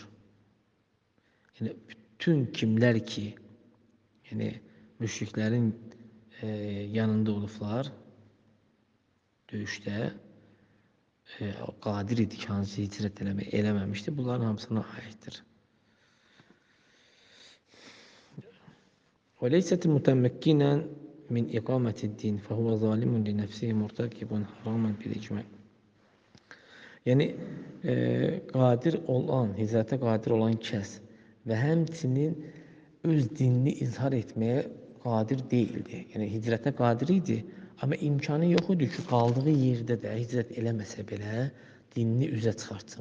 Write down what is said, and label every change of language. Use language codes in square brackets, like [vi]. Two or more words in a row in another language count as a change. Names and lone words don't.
[az] Yəni, bütün kimlər ki, yəni, müşriklərin yanında olublar, döyüşdə qadir idi ki, hansı hicrət eləməmişdi, bunların hamısına aiddir. [ar] وَلَيْسَتْ مُتَمَّكِّنًا مِنْ إِقَامَةِ الدِّينِ فَهُوَ ظَالِمٌ لِنَفْسِهِ مُرْتَكِبٌ حَرَامًا بِالْإِجْمَاعِ. [az] Yəni, qadir olan, hicrətə qadir olan kəs və həmçinin öz dinini izhar etməyə qadir deyildi. Yəni, hicrətə qadir idi, amma imkanı yox idi ki, qaldığı yerdə də hicrət eləməsə belə dinini üzə çıxartsın.